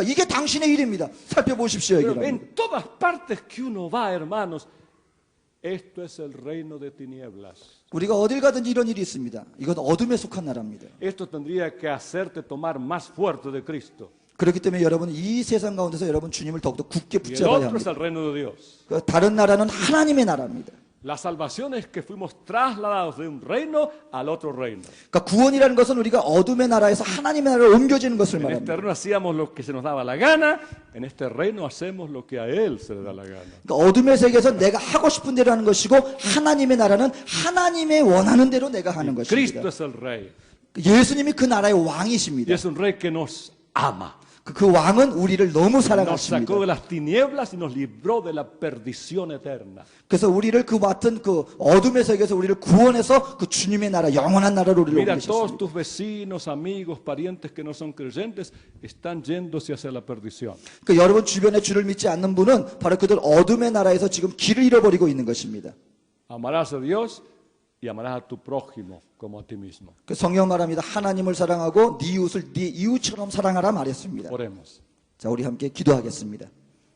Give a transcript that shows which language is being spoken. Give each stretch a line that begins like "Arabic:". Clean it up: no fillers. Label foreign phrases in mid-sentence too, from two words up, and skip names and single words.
Korean: 이게 당신의 일입니다. 살펴보십시오.
Spanish: Pero
Korean: 여기는.
Spanish: en todas partes que uno va, hermanos, esto es el reino de tinieblas.
Korean: 우리가 어딜 가든지 이런 일이 있습니다. 이건 어둠에 속한 나라입니다.
Spanish: Esto tendría que hacerte tomar más fuerte de Cristo.
Korean: 그렇기 때문에 여러분 이 세상 가운데서 여러분 주님을 더욱더 굳게
Spanish: Y el
Korean: 붙잡아야
Spanish: otro es
Korean: 합니다.
Spanish: el reino de Dios.
Korean: 다른 나라는 하나님의 나라입니다.
Spanish: La salvación es que fuimos trasladados de un reino al otro reino.
Korean: 그러니까 구원이라는 것은 우리가 어둠의 나라에서 하나님의 나라로 옮겨지는 것을
Spanish: En este
Korean: 말합니다.
Spanish: reino hacíamos lo que se nos daba la gana, en este reino hacemos lo que a Él se le da la gana.
Korean: 그러니까 어둠의 세계에서 내가 하고 싶은 대로 하는 것이고 하나님의 나라는 하나님의 원하는 대로 내가 하는 것입니다.
Spanish: Cristo es el rey.
Korean: 예수님이 그 나라의
Spanish: Y
Korean: 왕이십니다.
Spanish: es un rey que nos ama.
Korean: 그 왕은 우리를 너무
Spanish: Nos
Korean: 사랑하십니다.
Spanish: sacó de las tinieblas y nos libró de la perdición eterna.
Korean: 그래서 우리를 그 맡은 그 어둠의 세계에서 우리를 구원해서 그 주님의 나라, 영원한 나라로 우리를
Spanish: Mira, todos
Korean: 옮기셨습니다.
Spanish: tus vecinos, amigos, parientes que no son creyentes están yéndose hacia la perdición.
Korean: 그러니까 여러분 주변에 주를 믿지 않는 분은 바로 그들 어둠의 나라에서 지금 길을 잃어버리고 있는 것입니다.
Spanish: Amarás a Dios y amarás a tu prójimo como a ti mismo.
Korean: 그 성경 말합니다. 하나님을 사랑하고 네 이웃을 네 이웃처럼 사랑하라 말했습니다.
Spanish: Oremos.
Korean: 자, 우리 함께 기도하겠습니다.